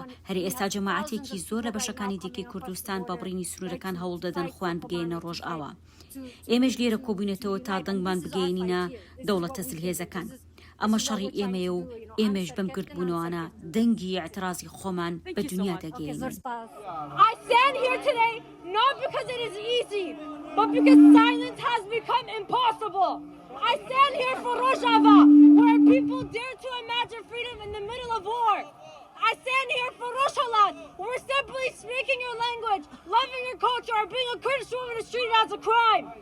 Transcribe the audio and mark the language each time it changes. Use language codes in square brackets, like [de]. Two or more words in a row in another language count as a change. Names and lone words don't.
[ckb] هەر ئێستا جەماعەتێکی زۆر لە بەشەکانی دیکەی کوردستان بە بڕینی سنوورەکان هەوڵ دەدەن خۆیان بگەینە ڕۆژئاوا. ئێمەش لێرە کۆبوونێتەوە تا دەنگمان بگەینینە دەوڵەتە زلهێزەکان. ئەمە شەڕی ئێمەیە و ئێمەش بەم گرتبوونەوانە دەنگی اعترازی خۆمان بە دنیا دەگەین. [en] I stand here today not because it is easy, but because silence has become impossible. I stand here for Rojava, where people dare to imagine freedom in the middle of war. I stand here for Rojhelat, where simply speaking your language, loving your culture, or being a Kurdish woman is treated as a crime.